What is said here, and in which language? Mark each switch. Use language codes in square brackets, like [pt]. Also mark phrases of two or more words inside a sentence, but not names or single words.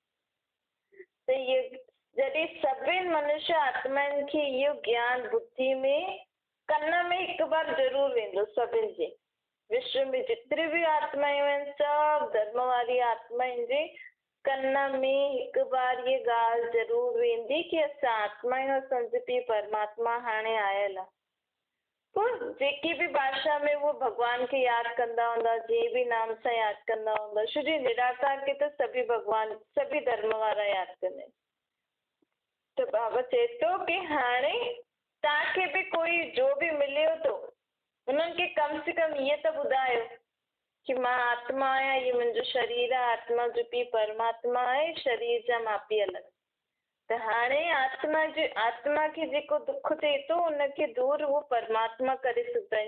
[sd] त इहे जॾहिं सभिनि मनुष्य आत्माउनि खे इहो ज्ञान बुद्धि में कन में हिकु बार ज़रूर वेंदो। सभिनि जे विश्व में जेतिरी भी आत्मायूं आहिनि, सभु धर्म वारी आत्माउनि जे कन में हिकु बार ये ॻाल्हि ज़रूर वेंदी कि असां आत्मायूं असांजो पीउ परमात्मा हाणे आयल आहे। पोइ जेकी भी भाषा में वो भगवान खे यादि कंदा हूंदा, जंहिं भी नाम सां यादि कंदा हूंदा, छो जो निराकार खे त सभी भगवान, सभी धर्म वारा यादि कंदा आहिनि। त बाबा चए थो कि हाणे तव्हांखे भी कोई जो भी मिलेव थो, उन्हनि खे कम से कम इहे त ॿुधायो कि मां आत्मा आहियां, ये मुंहिंजो शरीर आहे, आत्मा जो पीउ परमात्मा आहे, शरीर जा मां पीउ अलॻि। त हाणे आत्मा खे जेको दुख थिए थो उनखे दूर उहो परमात्मा करे सघंदो आहे।